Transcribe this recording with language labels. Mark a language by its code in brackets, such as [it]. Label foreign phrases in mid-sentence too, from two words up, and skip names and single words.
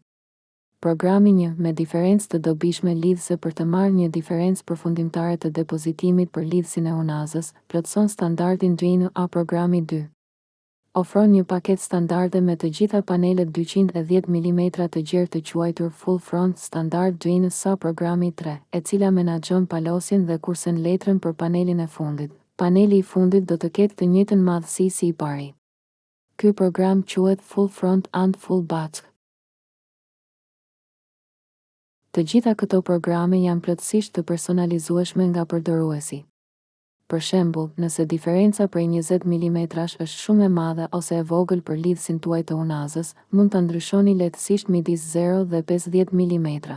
[sq] Programi 1, me diferencë të dobishme lidhëse për të marrë një diferencë përfundimtare të depozitimit për lidhësin e unazës, plotëson standardin 2A. Programi 2 ofron një paketë standarde me të gjitha panelet 210 mm të gjerë të quajtur [en] full front standard [sq] 2A. Programi 3, e cila menaxhon palosjen dhe kursen letrën për panelin e fundit. Paneli i fundit do të ketë të njëjtën madhësi si i pari. Ky program quhet [en] full front and full back. [sq] Të gjitha këto programe janë plotësisht të personalizueshme nga përdoruesi. Për shembull, nëse diferenca prej 20 mm është shumë e madhe ose e vogël për lidhësin tuaj të unazës, mund ta ndryshoni lehtësisht midis 0 dhe 50 mm.